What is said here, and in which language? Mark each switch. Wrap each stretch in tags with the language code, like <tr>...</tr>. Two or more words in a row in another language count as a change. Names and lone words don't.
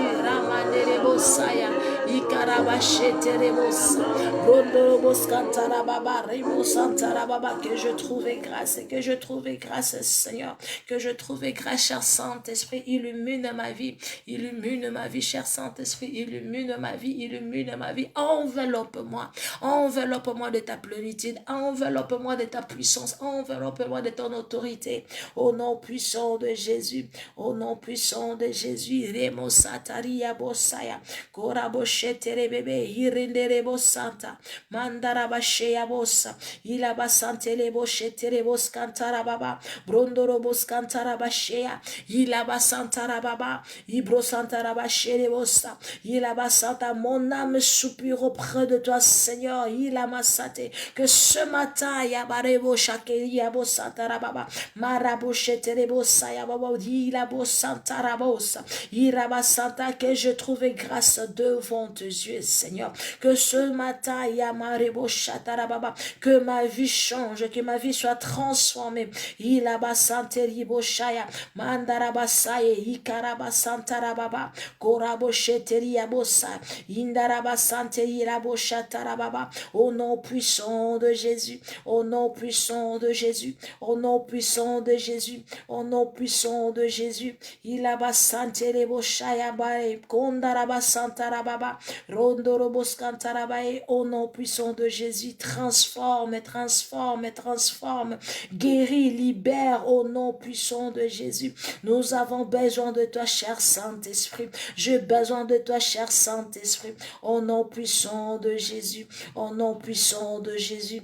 <fr>Ramanerebosaya, Ikarabasheterebosa, Rondoroboskantarababa, Rimosantarababa, que je trouve grâce, que je trouve grâce, Seigneur, que je trouve grâce, cher Saint-Esprit, illumine ma vie, cher Saint-Esprit, illumine ma vie, enveloppe-moi de ta plénitude, enveloppe-moi de ta puissance, enveloppe-moi de ton autorité, au nom puissant de Jésus, au nom puissant de Jésus. Remo sataria bosaya, koraboshetere bebe, hirindere bosanta, mandarabashea bosa, ilabasantele boshetere boskantara baba, brondoro boskantara bashea, ilabasantara baba, ibrosantara bashere bosa, ilabasanta, mon âme soupire auprès de toi, Seigneur, ilamasate, que ce matin, yabarebo shakeri yabosantara baba, maraboshetere bosaya baba, ilabosantara bosa, irabasanta, que je trouve grâce devant devant tes yeux, Seigneur. Que ce matin, que ma vie change, que ma vie soit transformée. Ilabasanteri-boshaya, mandarabasaye, ikarabasantarababa, korabosheteriabosa, indarabasanteri-raboshatarababa. Au nom puissant de Jésus, au nom puissant de Jésus, au nom puissant de Jésus, au nom puissant de Jésus. Ilabasanteri-boshaya bae, kondarabasantarababa, rondoroboscantarabae. Au nom puissant de Jésus, transforme, transforme, transforme, guéris, libère au nom puissant de Jésus. Nous avons besoin de toi, cher Saint-Esprit. J'ai besoin de toi, cher Saint-Esprit. Au nom puissant de Jésus, au nom puissant de Jésus.</fr>